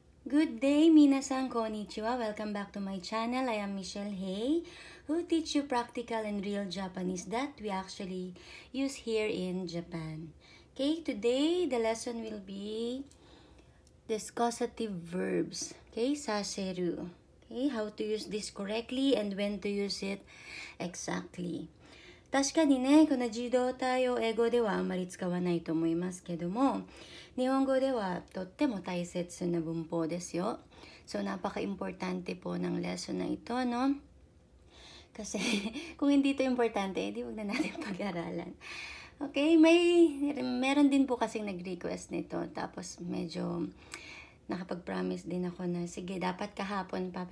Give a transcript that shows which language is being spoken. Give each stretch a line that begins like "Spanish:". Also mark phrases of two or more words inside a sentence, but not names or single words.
English: Good day,
Japanese: みなさん こんにちは.
English: Welcome back to my channel. I am Michelle Hay, who teach you practical and real Japanese that we actually use here in Japan. Okay, today the lesson will be discussative verbs. Okay, saseru. Okay, how to use this correctly and when to use it exactly.
Japanese: 確かにね、この児童対応英語ではあまり使わないと思いますけども、日本語ではとっても大切な文法ですよ。
Filipino: So, napaka-importante po ng lesson na ito, no? Kasi, kung hindi ito importante, hindi wag na natin pag-aralan. Okay, meron din po kasing nag-request nito. Tapos, medyo nakapag-promise din ako na, sige, dapat kahapon pa.